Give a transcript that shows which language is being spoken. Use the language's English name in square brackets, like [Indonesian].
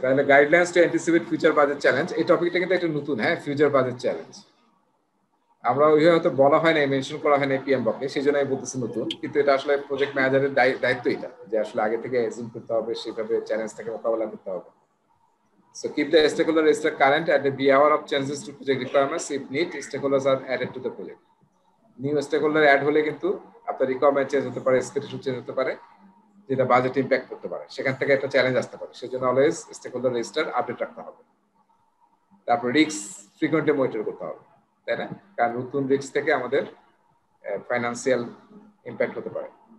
[Bangla] তাহলে [English] guidelines to anticipate future budget challenge, [Bangla] এই টপিকটা কিন্তু একটা নতুন। হ্যাঁ, ফিউচার বাজেট চ্যালেঞ্জ আমরা ওইভাবে হয়তো বলা হয় না, মেনশন করা হয় না পিএম বকে, সেই জন্য আমি বলতেছি নতুন, কিন্তু এটা আসলে প্রজেক্ট ম্যানেজারের দায়িত্ব এটা, যে আসলে আগে থেকে এজিউম করতে হবে, সেভাবে চ্যালেঞ্জটাকে মোকাবেলা করতে হবে। [English] So keep the stakeholder register current and be aware of changes to project requirements. If need, stakeholders are added to the project. [Bangla] New stakeholder add হলে কিন্তু আপনার রিকোয়ারমেন্ট চেঞ্জ হতে পারে, এক্সপেকটেশন চেঞ্জ হতে পারে, যেটা বাজেট ইম্প্যাক্ট করতে পারে, সেখান থেকে একটা চ্যালেঞ্জ আসতে পারে। সেজন্য অলওয়েজ স্টেকহোল্ডার রেজিস্টার আপডেট রাখতে হবে। তারপর রিস্ক ফ্রিকোয়েন্টলি মনিটর করতে হবে, তাই না, কারণ নতুন রিস্ক থেকে আমাদের ফাইন্যান্সিয়াল ইম্প্যাক্ট হতে পারে।